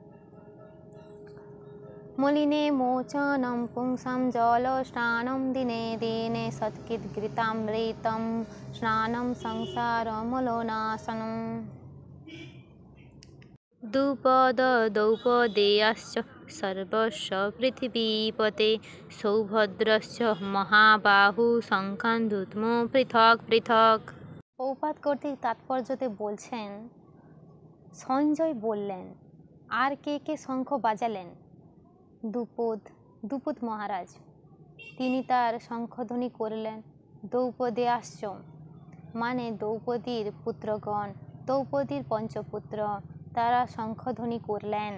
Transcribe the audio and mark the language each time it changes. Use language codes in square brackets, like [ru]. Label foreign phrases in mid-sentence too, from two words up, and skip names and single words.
[sa] मलिने मोचनं पुंसां जलस्नानं दिने दिने सत्कृतघृतामृतं स्नानं संसारमलोनाशनम्। द्रुपदद्रौपदेयाश्च सर्वस्य पृथिवीपते सौभद्रस्य महाबाहु शङ्खान्धूत्मो পৃথক পৃথক। [bn] প্রভুপাদ কর্তৃক তাৎপর্যতে বলছেন, সঞ্জয় বললেন, আর কে কে শঙ্খ বাজালেন? দ্রুপদ মহারাজ, তিনি তার শঙ্খধ্বনি করলেন। দ্রৌপদেয়াশ্চ মানে দ্রৌপদীর পুত্রগণ, দ্রৌপদীর পঞ্চপুত্র, তারা শঙ্খধ্বনি করলেন।